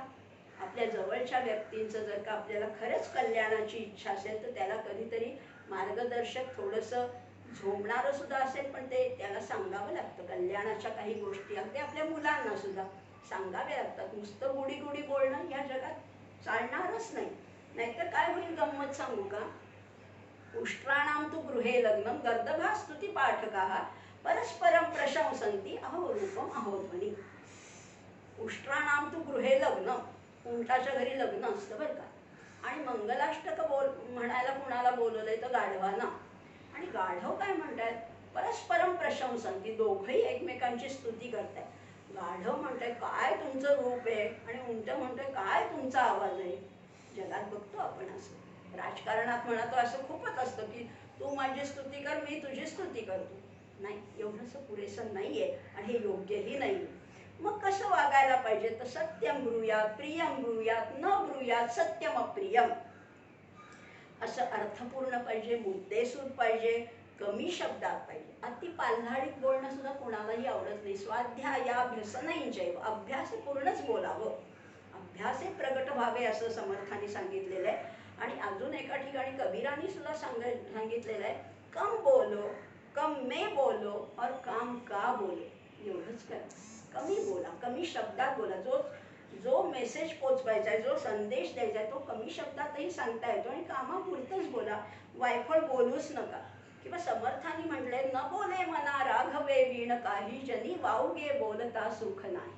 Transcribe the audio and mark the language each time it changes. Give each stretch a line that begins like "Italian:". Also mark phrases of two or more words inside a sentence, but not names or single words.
Marathi: आपल्या जवळच्या व्यक्तींचं जर का आपल्याला खरंच कल्याणाची इच्छा असेल तर त्याला कधीतरी मार्गदर्शक थोडंसं झोंबणारं सुद्धा असेल, पण ते त्याला सांगावं लागतं. कल्याणाच्या काही गोष्टी अगदी आपल्या मुलांना सुद्धा सांगाव्या लागतात. नुसतं
English: goody goody
Marathi: बोलणं ह्या जगात चालणारच नाही. नाहीतर काय होईल गंमत सांगू का?
Sanskrit: उष्ट्राणाम तु गृहे लग्नम गर्दभा स्तुती पाठकाः परस्परम प्रशंसन्ति अहो रूपम अहो ध्वनी. उष्ट्राणाम तु गृहे लग्न,
Marathi: उंटाच्या घरी लग्न असतं बरं का. आणि मंगलाष्टक म्हणायला कुणाला बोलवलंय तर गाढवांना. आणि गाढव काय म्हणतात?
Sanskrit: परस्परम प्रशंसन्ति,
Marathi: दोघंही एकमेकांची स्तुती करतायत. गाढव म्हणताय काय तुमचं रूप आहे, आणि उंट म्हणतोय काय तुमचा आवाज आहे. जगात बघतो आपण असं. राजकारणात म्हणतो असं खूपच असतं की तू माझी स्तुती कर, मी तुझी स्तुती करतो. नाही, एवढंसं पुरेसं नाहीये, आणि हे योग्यही नाही. मग कसं वागायला पाहिजे?
Sanskrit: तर सत्यम ब्रूयात, प्रियम ब्रूयात, न ब्रूयात सत्यम अप्रियम.
Marathi: असं अर्थपूर्ण पाहिजे, मुद्देसूद पाहिजे, कमी शब्दात पाहिजे. अति पाल्हाळीत बोलणं सुद्धा कोणालाही आवडत नाही. स्वाध्यायाभ्यसनञ्चैव, अभ्यास पूर्णच बोलावं, अभ्यासे प्रगट व्हावे असं समर्थांनी सांगितलेलं आहे. आणि अजून एका ठिकाणी कबीरांनी सुद्धा सांगितलेलं आहे,
Hindi: कम बोलो, कम में बोलो और काम का बोलो.
Marathi: एवढंच करा, कमी बोला, कमी शब्दात बोला. जो मेसेज पोचवायचा आहे, जो संदेश द्यायचा आहे तो कमी शब्दातही सांगता येतो, आणि कामापुरतंच बोला, वायफळ बोलूच नका. किंवा समर्थांनी म्हटलंय, न बोले मना राघवे वीण काही जनी वाऊगे बोलता सुख नाही.